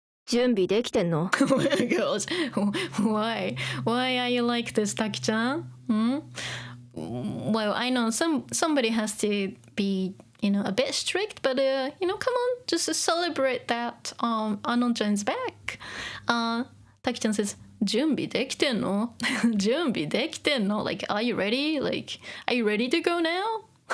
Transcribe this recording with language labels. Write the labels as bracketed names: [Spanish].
[Japanese] 準備できてんの？ [English] my gosh. Why are you like this, Taki-chan? Well, I know somebody has to be, a bit strict, but, come on, just celebrate that Anon-chan's back. Taki-chan says, [Japanese] 準備できてんの？準備できてんの？ [English] Like, are you ready? Like, are you ready to go now?